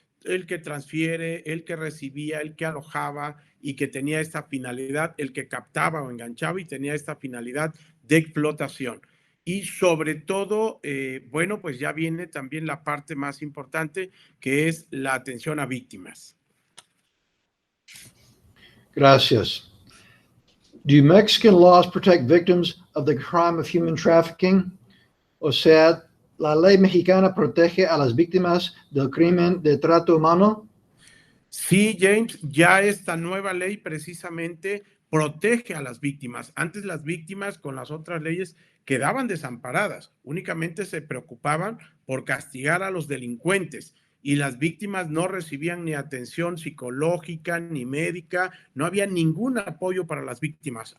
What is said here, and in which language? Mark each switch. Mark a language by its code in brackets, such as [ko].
[es] el que transfiere, el que recibía, el que alojaba y que tenía esta finalidad, el que captaba o enganchaba y tenía esta finalidad de explotación. Y sobre todo, bueno, pues ya viene también la parte más importante, que es la atención a víctimas. Gracias. [en] Do Mexican laws protect victims of the crime of human trafficking? [es] O sea, ¿la ley mexicana protege a las víctimas del crimen de trato humano? Sí, James, ya esta nueva ley precisamente protege a las víctimas. Antes las víctimas con las otras leyes quedaban desamparadas, únicamente se preocupaban por castigar a los delincuentes y las víctimas no recibían ni atención psicológica ni médica, no había ningún apoyo para las víctimas.